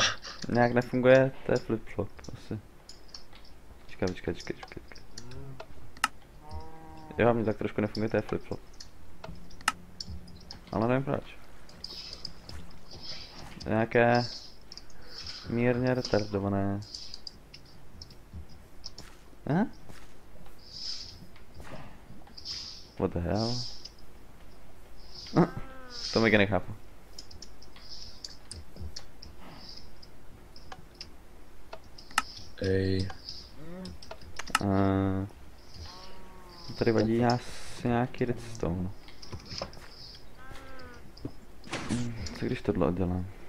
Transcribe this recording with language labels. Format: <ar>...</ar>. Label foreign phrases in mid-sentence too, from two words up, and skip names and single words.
<cs>Nějak nefunguje, to je flip-flop asi. Počkej. Jo, mně tak trošku nefunguje, to je flip-flop. Ale nevím proč. Nějaké mírně retardované.</cs> <en>What the hell?</en> <cs>To mega nechápu. Ej. Tady vadí asi nějaký redstone. Co když tohle oddělám?</cs>